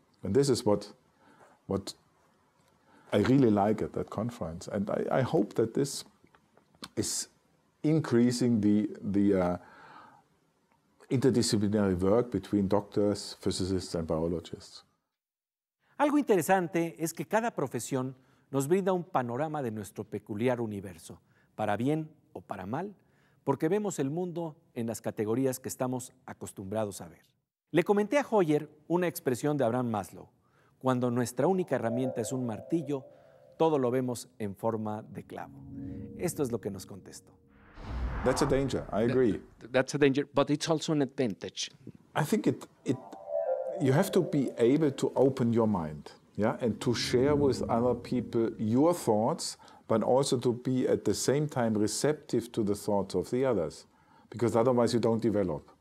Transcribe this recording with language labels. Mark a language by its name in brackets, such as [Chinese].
[English] And this is what I really like at that conference. And I hope that this is increasing the interdisciplinary work between doctors, physicists and biologists. [Spanish] Algo interesante es que cada profesión nos brinda un panorama de nuestro peculiar universo, para bien o para mal, porque vemos el mundo en las categorías que estamos acostumbrados a ver. Le comenté a Hoyer una expresión de Abraham Maslow: cuando nuestra única herramienta es un martillo, todo lo vemos en forma de clavo. Esto es lo que nos contestó. [English] That's a danger, I agree. That's a danger, but it's also an advantage. I think you have to be able to open your mind, yeah, and to share with other people your thoughts, but also to be at the same time receptive to the thoughts of the others, because otherwise you don't develop.